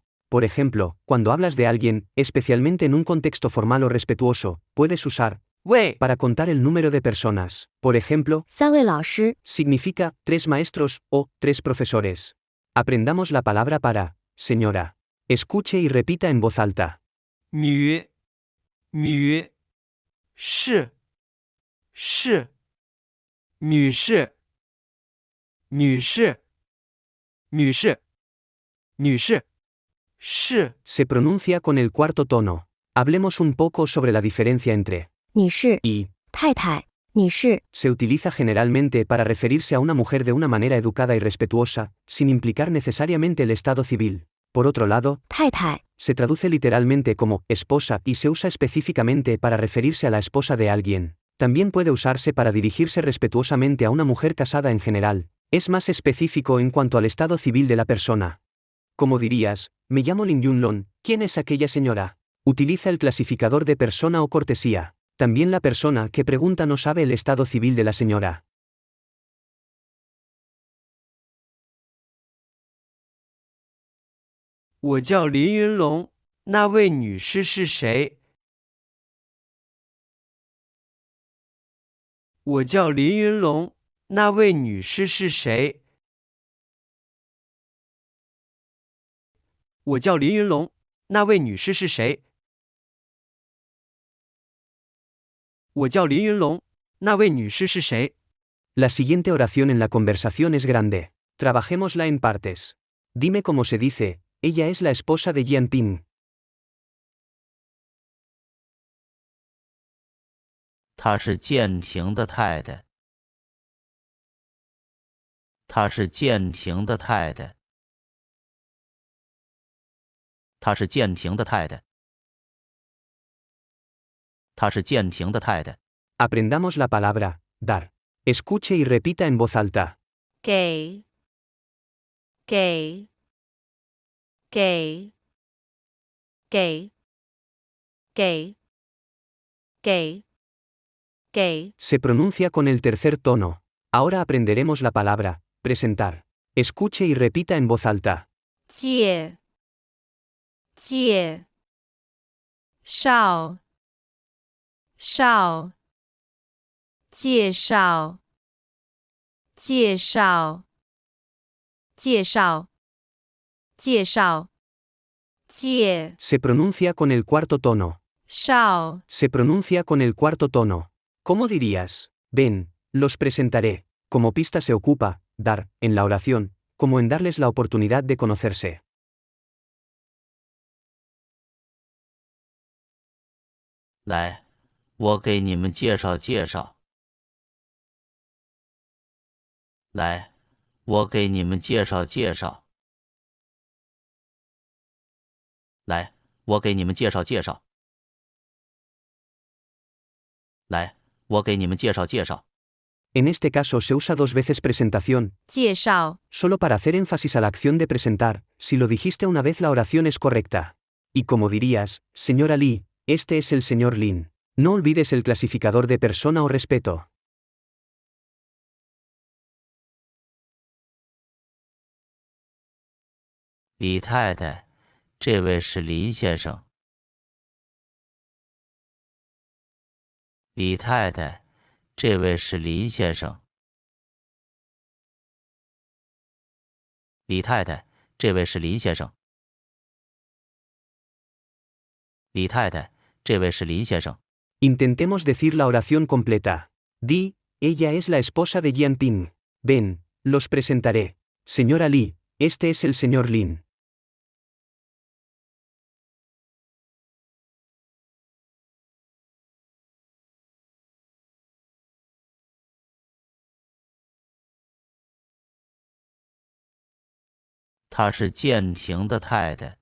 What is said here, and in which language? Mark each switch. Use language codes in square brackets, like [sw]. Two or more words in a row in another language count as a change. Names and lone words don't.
[es] Por ejemplo, cuando hablas de alguien, especialmente en un contexto formal o respetuoso, puedes usar [zh] 喂， [es] para contar el número de personas. Por ejemplo, [zh] 3 位老师， [es] significa 3 maestros o 3 profesores. Aprendamos la palabra para señora. Escuche y repita en voz alta. [zh] 女士女士是 [es] Se pronuncia con el cuarto tono. Hablemos un poco sobre la diferencia entre [zh] 女士、 [es] y. [zh] 太太、女士、 [es] Se utiliza generalmente para referirse a una mujer de una manera educada y respetuosa, sin implicar necesariamente el estado civil. Por otro lado, [zh] 太太、 [es] se traduce literalmente como esposa y se usa específicamente para referirse a la esposa de alguien. También puede usarse para dirigirse respetuosamente a una mujer casada en general. Es más específico en cuanto al estado civil de la persona. Como dirías, me llamo Lin Yunlon, ¿quién es aquella señora? Utiliza el clasificador de persona o cortesía. También la persona que pregunta no sabe el estado civil de la señora. [zh] 我叫林云龙，那位女士是谁？我叫林云龙，那位女士是谁？我叫林云龙，那位女士是谁？我叫林云龙，那位女士是谁？ [es] La siguiente oración en la conversación es grande. Trabajémosla en partes. Dime cómo se dice, ella es la esposa de Jian Ping. [zh] 她是建平的太太。她是建平的太太。她是建平的太太。她是建平的太太。 [es] Aprendamos la palabra dar. Escuche y repita en voz alta. [zh] 给给给给给给给 [es] Se pronuncia con el tercer tono. Ahora aprenderemos la palabra presentar. Escuche y repita en voz alta. [zh] 介绍介绍介绍介绍介绍介 [es] Se pronuncia con el cuarto tono. [zh] 绍 [es] Se pronuncia con el cuarto tono. ¿Cómo dirías? Ven, los presentaré. Como pista se ocupa, dar, en la oración, como en darles la oportunidad de conocerse. [zh] 来，我给你们介绍介绍。来，我给你们介绍介绍。来，我给你们介绍介绍。来，我给你们介绍介绍。 [es] En este caso se usa 2 veces presentación, [zh] 介绍 [es] solo para hacer énfasis a la acción de presentar. Si lo dijiste una vez la oración es correcta. Y como dirías, señora Lee, este es el señor Lin. No olvides el clasificador de persona o respeto. [zh] 李太太，这位是林先生。李太太，这位是林先生。李太太，这位是林先生。李太太，这位是林先生。 [es] Intentemos decir la oración completa. Di, ella es la esposa de Jian Ping. Ven, los presentaré. Señora Lee, este es el señor Lin. [zh] “她是建平的太太。